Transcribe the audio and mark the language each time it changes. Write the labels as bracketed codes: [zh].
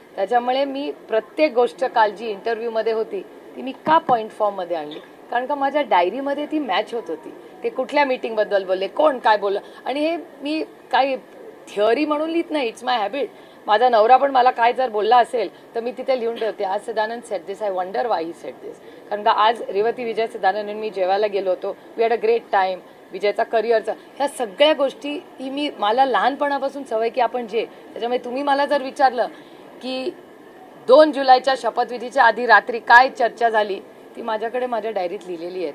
[mr] त्याच्यामुळे मी प्रत्येक गोष्ट काल जी इंटरव्ह्यूमध्ये होती ती मी का पॉईंट फॉर्ममध्ये आणली कारण का माझ्या डायरीमध्ये ती मॅच होत होती. ते कुठल्या मीटिंगबद्दल बोलले, कोण काय बोललं आणि हे मी काही थिअरी म्हणून लिहित नाही. [en] It's my habit. [mr] माझा नवरा पण मला काय जर बोलला असेल तर मी तिथे लिहून ठेवते. आज [en] Sadanand set this, I wonder why he set this. [mr] कारण का आज रेवती विजय सदानंद मी जेवायला गेलो होतो. [en] We had a great time. [mr] विजयचा करिअरचा ह्या सगळ्या गोष्टी ही मला लहानपणापासून सवय की आपण त्याच्यामुळे तुम्ही मला जर विचारलं की 2 जुलैच्या शपथविधीच्या आधी रात्री काय चर्चा झाली ती माझ्याकडे माझ्या डायरीत लिहिलेली आहे.